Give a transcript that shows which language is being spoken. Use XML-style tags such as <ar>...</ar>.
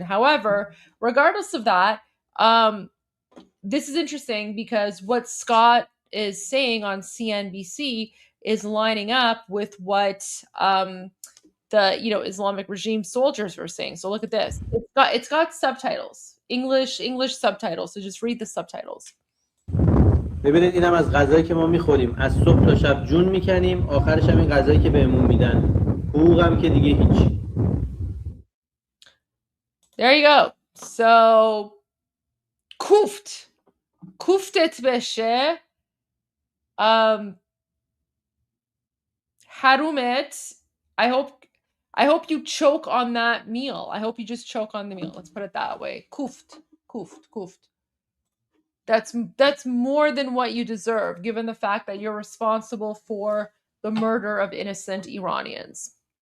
<en>However, regardless of that, this is interesting because what Scott is saying on CNBC is lining up with what the Islamic regime soldiers were saying. So look at this. It's got subtitles, English subtitles. So just read the subtitles.</en> <fa>ببینید اینم از غذایی که ما میخوریم، از صبح تا شب جون میکنیم، آخرش هم این غذایی که بهمون میدن، حقوقم که دیگه هیچ.</fa> <en>There you go.</en> <fa>So کوفتت بشه، حرومت.</fa> <en>I hope you choke on that meal. I hope you just choke on the meal. Let's put it that way. Kuft. That's more than what you deserve, given the fact that you're responsible for the murder of innocent Iranians.</en>